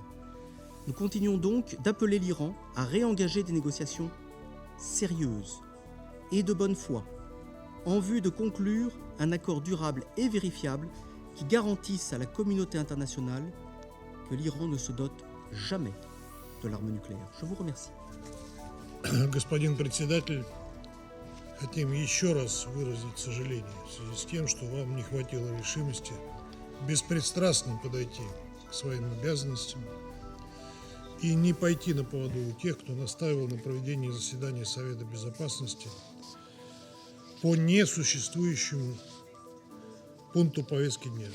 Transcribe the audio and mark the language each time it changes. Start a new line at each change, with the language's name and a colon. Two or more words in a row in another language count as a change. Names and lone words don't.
French: Nous continuons donc d'appeler l'Iran à réengager des négociations sérieuses et de bonne foi en vue de conclure un accord durable et vérifiable qui garantisse à la communauté internationale que l'Iran ne se dote jamais de l'arme nucléaire. Je vous remercie.
Russian: Господин председатель, хотим еще раз выразить сожаление в связи с тем, что вам не хватило решимости беспристрастно подойти к своим обязанностям и не пойти на поводу у тех, кто настаивал на проведении заседания Совета Безопасности по несуществующему пункту повестки дня.